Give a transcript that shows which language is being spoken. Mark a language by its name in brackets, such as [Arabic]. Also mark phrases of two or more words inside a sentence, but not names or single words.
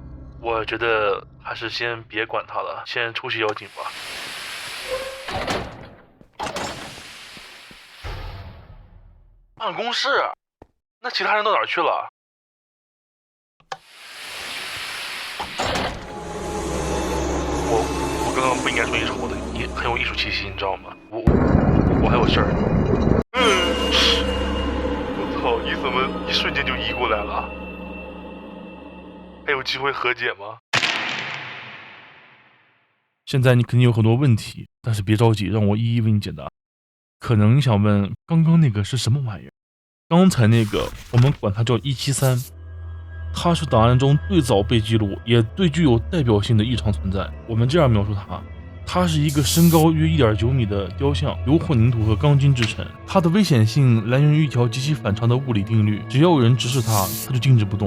[Chinese] 我覺得還是先別管它了，先出去要緊吧。辦公室？那其他人到哪兒去了？我刚刚不应該說一醜的，你很有藝術氣息，你知道嗎？我還有事兒。我操，你怎麼一瞬間就移過來了？還有機會和解嗎？現在你肯定有很多問題，但是別着急，讓我一一為你解答。可能你想問，剛剛那個是什麼玩意兒？剛才那個我們管它叫173，它是檔案中最早被記錄也最具有代表性的異常存在。我們這樣描述它，它是一個身高約1.9米的雕像，由混凝土和鋼筋制成。它的危險性來源於一條極其反常的物理定律，只要有人直視它，它就静止不動。